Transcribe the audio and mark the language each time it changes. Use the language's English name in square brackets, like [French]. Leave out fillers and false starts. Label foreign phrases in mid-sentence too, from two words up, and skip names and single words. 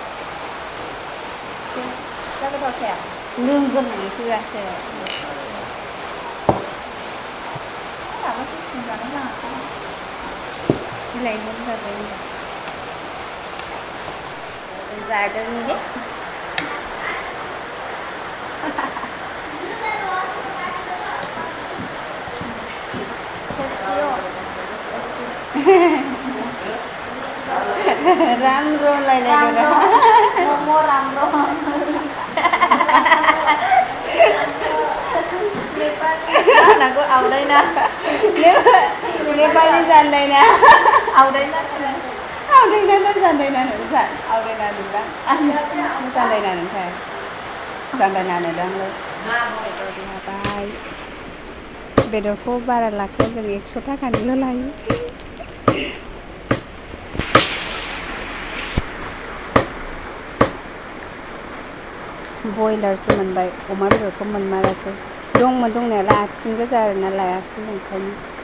[Bodo] जागोन लोंग्रोनानैसो जासै दाबोसो संजानो नाङा बिलाइखौ जाजायो जादों दे राम्रो लाइलाइदो [Nepali] मोमो राम्रो आंनाखौ आउँदैन नेपाली जान्दैन आउँदैन आउँदैन त जान्दैन आउँदैन [Bodo] नुला जान्दैन नोंथां जान्दैन दांलै हाबाय बेदरखौ बारा लाखाया जों 100 थाखानिल' लायो बयलारसो मोनबाय अमा बेदरखौ मोनमारासै दंमोन दंनायालाय आथिं गोजा आरोना लायासै ओंखायनो